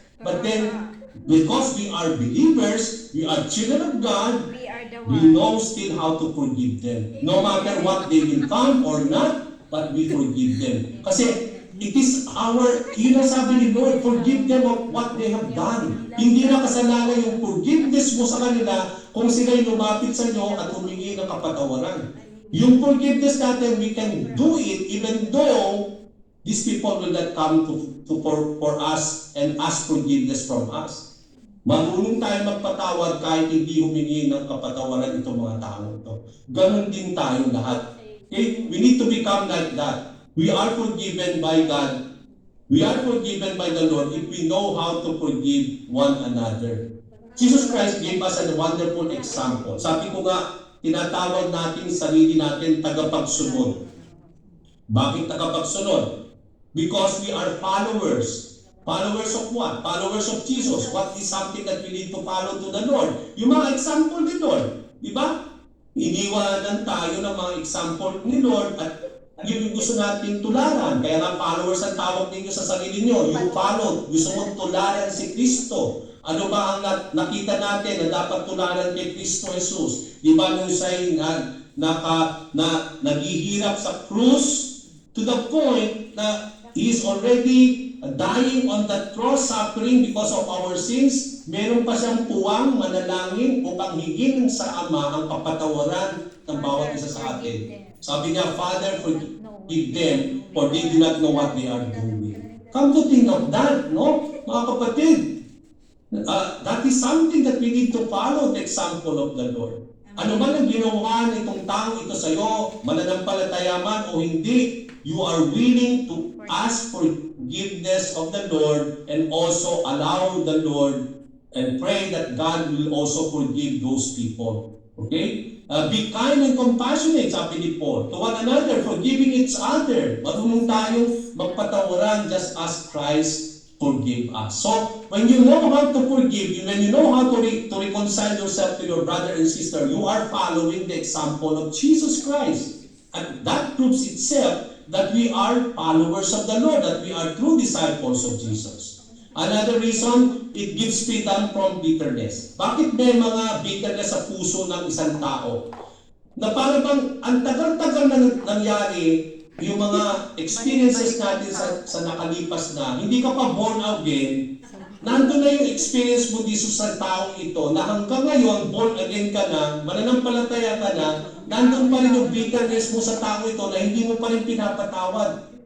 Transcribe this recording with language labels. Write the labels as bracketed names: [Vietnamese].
[English] But then, because we are believers, we are children of God, we know still how to forgive them. No matter what they will come or not, but we forgive them. [Filipino] Kasi [English] it is [Filipino] yun ang sabi ni [English] Lord, forgive them of what they have done. [Filipino] Hindi na kasalanan yung forgiveness mo sa kanila kung sila'y lumapit sa inyo at humingi ng kapatawaran. Yung [English] forgiveness [Filipino] natin, [English] we can do it even though these people will not come for us and ask forgiveness from us. [Filipino] Marunong tayo magpatawad kahit hindi humingi ng kapatawaran itong mga tao ito. Ganon din tayo lahat. Okay? [English] We need to become like that. We are forgiven by God. We are forgiven by the Lord if we know how to forgive one another. Jesus Christ gave us a wonderful example. [Filipino] Sabi ko nga, tinatawag natin sarili natin tagapagsunod. Bakit tagapagsunod? [English] Because we are followers. Followers of what? Followers of Jesus. What is something that we need to follow to the Lord? [Filipino] Yung mga example ni Lord. Di ba? Iniwanan tayo ng mga example ni Lord at yun yung gusto natin tularan. Kaya nga followers ang tawag ninyo sa sarili nyo. [English] You follow. [Filipino] Gusto mong tularan si Kristo. Ano ba ang nakita natin na dapat tularan kay Kristo Jesus? Di ba nung siya'y na naghihirap sa krus [English] to the point [Filipino] na [English] he is already dying on that cross, suffering because of our sins. [Filipino] Meron pa siyang puwang manalangin upang hingin sa Ama ang kapatawaran ng bawat isa sa atin. Sabi niya, [English] Father, forgive them, for they do not know what they are doing. Come to think of that, no? [Filipino] Mga kapatid, [English] that is something that we need to follow, the example of the Lord. [Filipino] Ano man ang ginawa nitong tao ito sa iyo, mananampalataya man o hindi, [English] you are willing to ask forgiveness of the Lord and also allow the Lord and pray that God will also forgive those people. Okay? Be kind and compassionate, [Filipino] sabi ni Paul, [English] to one another, forgiving each other. [Filipino] Marunong tayong magpatawaran [English] just as Christ forgive us. So, when you know how to forgive, when you know how to reconcile yourself to your brother and sister, you are following the example of Jesus Christ. And that proves itself that we are followers of the Lord, that we are true disciples of Jesus. Another reason, it gives freedom from bitterness. [Filipino] Bakit may mga bitterness sa puso ng isang tao? Na parang bang ang tagal-tagal na nangyari yung mga experiences natin sa nakalipas na, hindi ka pa born again, nandun na yung experience mo dito sa taong ito, na hanggang ngayon, born again ka na, mananampalataya ka na, nandun pa rin yung bitterness mo sa taong ito na hindi mo pa rin pinapatawad.